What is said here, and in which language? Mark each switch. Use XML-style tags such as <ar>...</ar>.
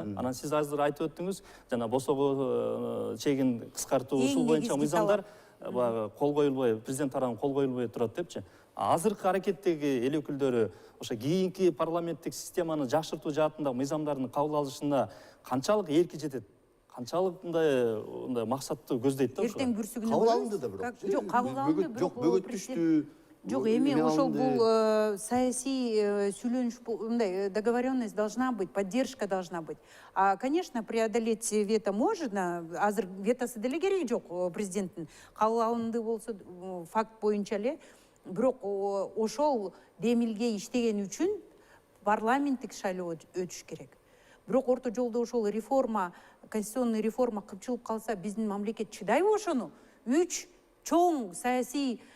<ky>Анан сиз азыр айтып өттүңүз, жана босого чегин кыскартуу ушул боюнча мыйзамдар баягы кол коюлбой, президент тарабынан кол коюлбой турат депчи. Азыркы аракеттеги эл өкүлдөрү ошо кийинки парламенттик системаны жакшыртуу жаатындагы мыйзамдардын кабыл алышына канчалык эрки жетет? Канчалык мындай максатты көздөйт да ошо? Эртең бүрсүгүнө Кабыл алынды да бирок. Жок, кабыл алынды, Жок, бөгөт түштү. Жок, эми ошол бул саясий сүйлөнүш, мындай</ky> <ru>договоренность должна быть, поддержка должна быть. А, конечно, преодолеть вето можно,</ru> <ky>азыр ветосы деле кереги жок президенттин. Кабыл алынды болсо факт боюнча эле, бирок ошол демилге иштеген үчүн парламенттик шайлоо өтүш керек. Бирок орто жолдо ошол реформа,</ky> <ru>конституционный реформа</ru> <ky>кыпчылып калса, биздин мамлекет чыдайбы ошону? 3 чоң саясий</ky>